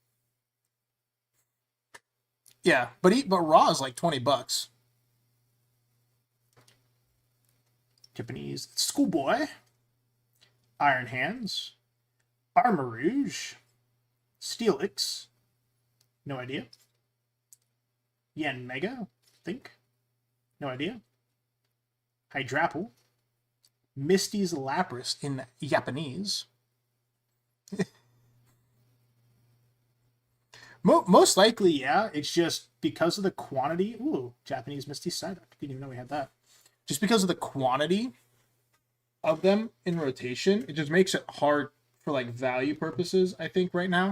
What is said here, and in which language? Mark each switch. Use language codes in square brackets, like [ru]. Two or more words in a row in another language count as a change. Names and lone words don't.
[en] Yeah, but raw is like $20. Japanese Schoolboy, Iron Hands, Armarouge, Steelix, no idea. Yen Mega, think, no idea. Hydrapple, Misty's Lapras in Japanese. Most likely, yeah. It's just because of the quantity. Ooh, Japanese Misty Psyduck. Didn't even know we had that. Just because of the quantity of them in rotation, it just makes it hard for like value purposes, I think, right now.